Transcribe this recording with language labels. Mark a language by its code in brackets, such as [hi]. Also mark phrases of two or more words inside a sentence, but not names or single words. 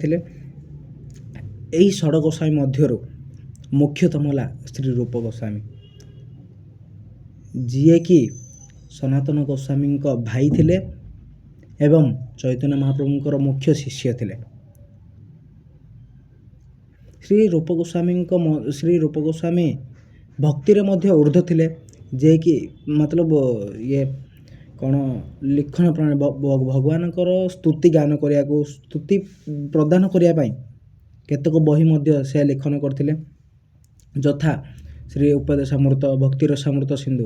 [hi] यही षड गोस्वामी मध्य मुख्यतम है श्री रूप गोस्वामी जीए कि सनातन गोस्वामी भाई थे एवं चैतन्य महाप्रभुଙ୍କର मुख्य शिष्य थे। [or] ଶ୍ରୀ ରୂପ ଗୋସ୍ୱାମୀ ଭକ୍ତିରେ ମଧ୍ୟ ଉର୍ଦ୍ଧ୍ୱ ଥିଲେ, ଯିଏକି ମତଲବ ଇଏ କ'ଣ ଲିଖନ ପ୍ରଣାଳୀ ଭଗବାନଙ୍କର ସ୍ତୁତି ଗାନ କରିବାକୁ, ସ୍ତୁତି ପ୍ରଦାନ କରିବା ପାଇଁ କେତେକ ବହି ମଧ୍ୟ ସେ ଲେଖନ କରିଥିଲେ, ଯଥା ଶ୍ରୀ ଉପଦେଶାମୃତ, ଭକ୍ତିର ସାମୃତ ସିନ୍ଧୁ।